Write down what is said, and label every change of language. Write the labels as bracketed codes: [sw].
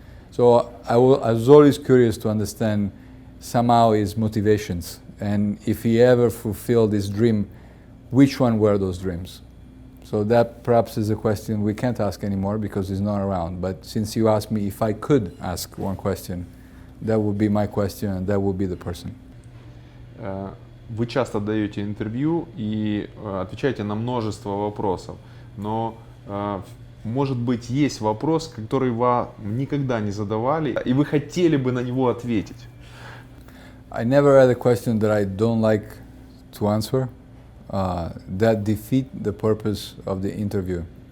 [en] So I was always curious to understand somehow his motivations, and if he ever fulfilled his dream, which one were those dreams? So that perhaps is a question we can't ask anymore because he's not around. But since you asked me if I could ask one question, that would be my question and that would be the person. [ru] Вы часто даете интервью и отвечаете на множество вопросов, но, может быть, есть вопрос, который вам никогда не задавали, и вы хотели бы на него ответить? [en] I never had a question that I don't like to answer. That defeat the purpose of the interview.